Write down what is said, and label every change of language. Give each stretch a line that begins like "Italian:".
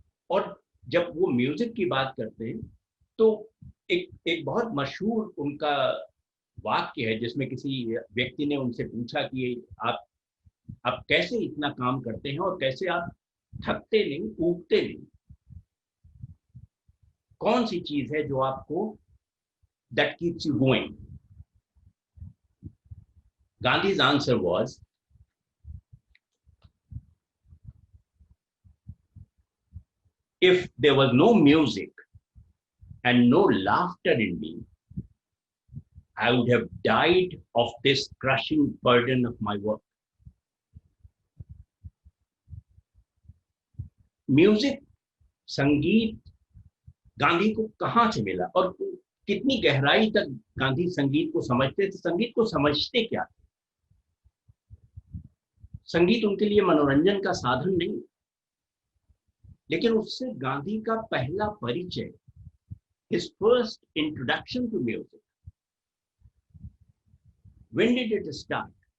Hindi: और जब वो म्यूजिक की बात करते हैं तो एक बहुत मशहूर उनका वाक्य है, जिसमें किसी व्यक्ति ने उनसे पूछा कि आप कैसे इतना काम करते हैं और कैसे आप थकते नहीं, ऊबते नहीं, कौन सी चीज है जो आपको
English: That keeps you going? Gandhi's answer was, if there was no music and no laughter in me, I would have died of this crushing burden of my work.
Hindi: Music, संगीत गांधी को कहां से मिला और कितनी गहराई तक गांधी संगीत को समझते थे? संगीत को समझते क्या? संगीत उनके लिए मनोरंजन का साधन नहीं, लेकिन उससे गांधी का पहला परिचय,
English: his first introduction to music, when did it start?